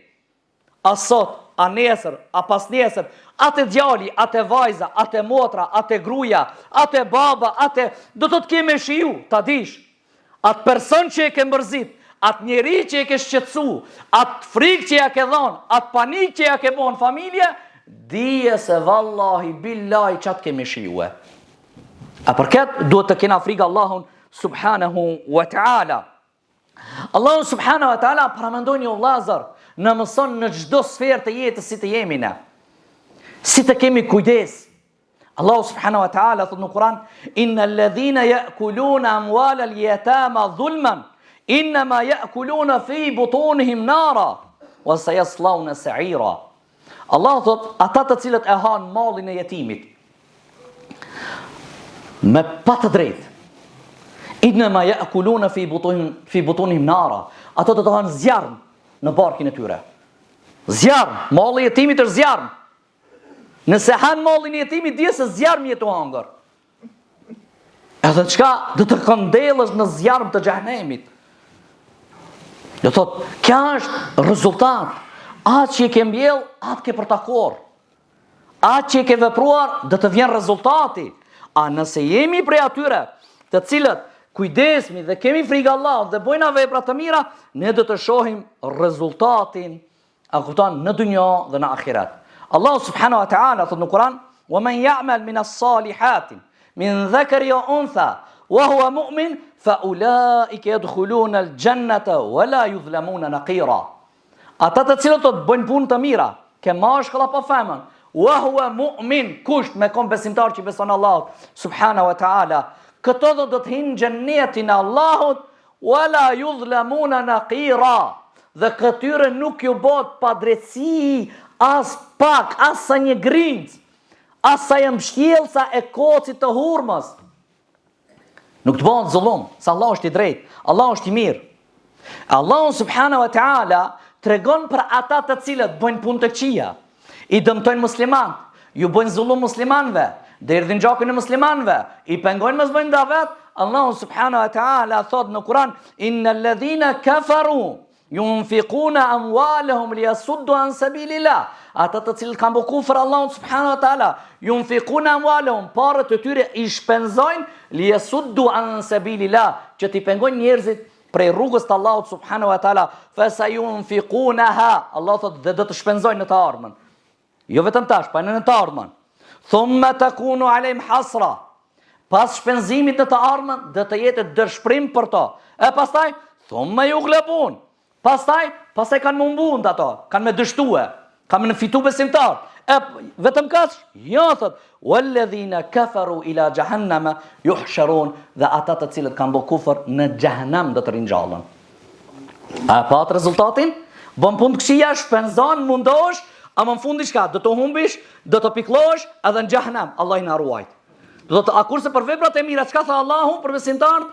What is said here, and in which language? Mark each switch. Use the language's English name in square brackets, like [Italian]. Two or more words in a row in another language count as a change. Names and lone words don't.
[Albanian] A sot, a nesër, a pas nesër, atë djali, atë vajza, atë motra, atë gruaja, atë baba, atë do të ke me shiju, ta dish. Atë person që e ke mërzit, atë njeri që e ke shqetësu, atë frikë që ja ke dhonë, atë panik që ja ke bon familje, dije se [Arabic] والله بالله, [Albanian] qatë kemi shijue. A për këtë, duhet të kena frikë Allahun [Arabic] سبحانه وتعالى. [Albanian] Allahun [Arabic] سبحانه وتعالى [Albanian] paramendoj një vllazër, në mëson në çdo sferë të jetës si të jemi ne. Si të kemi kujdes. [Arabic] الله سبحانه وتعالى [Albanian] thot në Kur'an, [Arabic] إن الذين يأكلون أموال اليتامى ظلما إنما يأكلون في بطونهم نارا وسيصلون سعيرا. [Albanian] Allah thot, ata të cilët e han mallin e jetimit, me pa të drejtë, [Arabic] إنما يأكلون في بطونهم نارا, [Albanian] ato të hanë zjarm në barkin e tyre. Zjarm, malli i jetimit është zjarm. Nëse han mallin e jetimit, dije se zjarm jetu hangër. Edhe çka do të këndellësh në zjarm të xhehenemit. Do thot, kjo është rezultat. Atë që e ke mbjell, atë ke për ta korr. Atë që e ke vepruar, do të vjen rezultati. A nëse jemi prej atyre të cilët kujdesmi dhe kemi frikë Allahut dhe bojna vepra të mira, ne do të shohim rezultatin, a kupton, në dunjë dhe në ahiret. Allah [Arabic] سبحانه وتعالى [Albanian] thot në Kur'an, [Arabic] وَمَنْ يَعْمَلْ مِنَ الصَّالِحَاتِ مِنْ ذَكَرٍ وَأُنْثَى وَهُوَ مُؤْمِنٌ فَأُولَٰئِكَ يَدْخُلُونَ الْجَنَّةَ وَلَا يُظْلَمُونَ نَقِيرًا. [Albanian] Ata të cilët do të bëjnë punë të mira, ke mashkull apo femër, [Arabic] وَهُوَ مُؤْمِنٌ, [Albanian] kusht me kom besimtar që beson Allahut [Arabic] سبحانه وتعالى, [Albanian] këto do të hinë xhennetin e Allahut, [Arabic] وَلَا يُظْلَمُونَ نَقِيرًا, [Albanian] dhe këtyre nuk ju bëhet padrejtësi as pak, as sa një grinc, as sa një mbështjellsa e kocit të hurmës. Nuk të bëhet zullum, sa Allah është i drejtë, Allah është i mirë. Allah [Arabic] سبحانه وتعالى [Albanian] tregon për ata të cilët bëjnë punë të këqija, i dëmtojnë muslimanët, ju bëjnë zullum muslimanëve, derdhin gjakun e muslimanëve, i pengojnë mos bëjnë davet. Allah [Arabic] سبحانه وتعالى [Albanian] thot në Kur'an, [Arabic] إن الذين كفروا ينفقون أموالهم ليصدوا عن سبيل الله. [Albanian] Ata të cilët kanë bërë kufër Allahut [Arabic] سبحانه وتعالى, ينفقون أموالهم, [Albanian] parët e tyre i shpenzojnë [Arabic] ليصدوا عن سبيل الله, [Albanian] që t'i pengojnë njerëzit prej rrugës të Allahut [Arabic] سبحانه وتعالى, فسينفقونها, [Albanian] Allah thot, dhe do të shpenzojnë në të ardhmen. Jo vetëm tash, pa në të ardhmen. [Arabic] ثم تكون عليهم حسرة, [Albanian] pas shpenzimit në të ardhmen dhe të jetë dërshprim për to. E pastaj, [Arabic] ثم يغلبون, [Albanian] pastaj kanë më mbund ato, kanë me dështue, kanë me në fitu besimtar. Vetëm kaq? Jo, thot, [Arabic] والذين كفروا إلى جهنم يحشرون, [Albanian] dhe ata të cilët kanë bërë kufër në xhehenam do të ringjallën. A pa të rezultatin? Bën punë të këqija, shpenzon, mundosh, ama në fundi çka? Do të humbish, do të pikllosh edhe në xhehenam. Allah i na ruaj. Do të akurse për veprat e mira, çka tha Allahu për besimtarët?